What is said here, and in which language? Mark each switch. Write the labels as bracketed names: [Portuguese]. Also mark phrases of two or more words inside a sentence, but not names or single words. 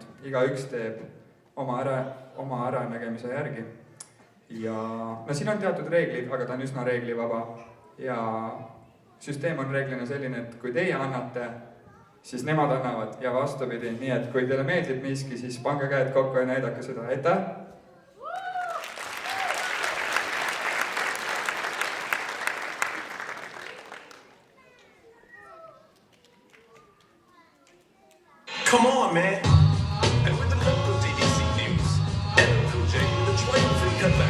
[Estonian] Igaüks teeb oma äranägemise järgi. Ja siin on teatud reeglid, aga ta on üsna reeglivaba. Ja süsteem on reeglina selline, et kui teie annate, siis nemad annavad ja vastupidi. Nii et kui teile meeldib miski, siis pange käed kokku ja näidake seda. Aitäh! [English] Come on, man. And with the local DDC news, Cool J with a trailer-free cutback.